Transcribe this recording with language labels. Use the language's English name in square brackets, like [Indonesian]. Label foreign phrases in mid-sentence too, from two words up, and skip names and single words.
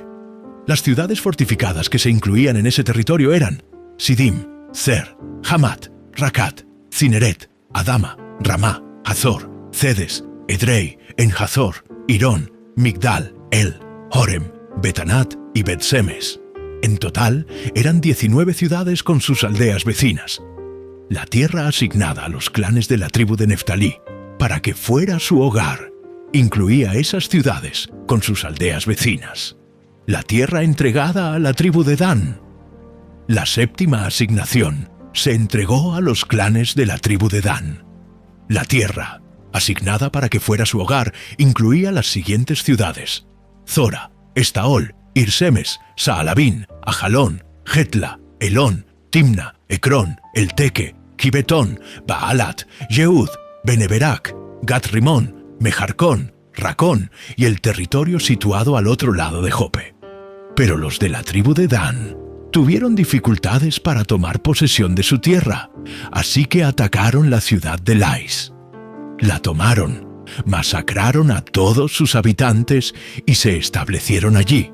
[Spanish] Las ciudades fortificadas que se incluían en ese territorio eran Sidim, Zer, Hamat, Rakat, Cineret, Adama, Ramá, Hazor, Cedes, Edrei, Enhazor, Irón, Migdal, El, Horem, Betanat y Bet-Semes. En total eran 19 ciudades con sus aldeas vecinas. La tierra asignada a los clanes de la tribu de Neftalí para que fuera su hogar incluía esas ciudades con sus aldeas vecinas. La tierra entregada a la tribu de Dan. La séptima asignación se entregó a los clanes de la tribu de Dan. La tierra, asignada para que fuera su hogar, incluía las siguientes ciudades: Zora, Estaol, Irsemes, Saalabín, Ajalón, Getla, Elón, Timna, Ecrón, Elteque, Gibetón, Baalat, Yehud, Beneberac, Gat-Rimón, Mejarcón, Racón y el territorio situado al otro lado de Jope. Pero los de la tribu de Dan tuvieron dificultades para tomar posesión de su tierra, así que atacaron la ciudad de Lais. La tomaron, masacraron a todos sus habitantes y se establecieron allí.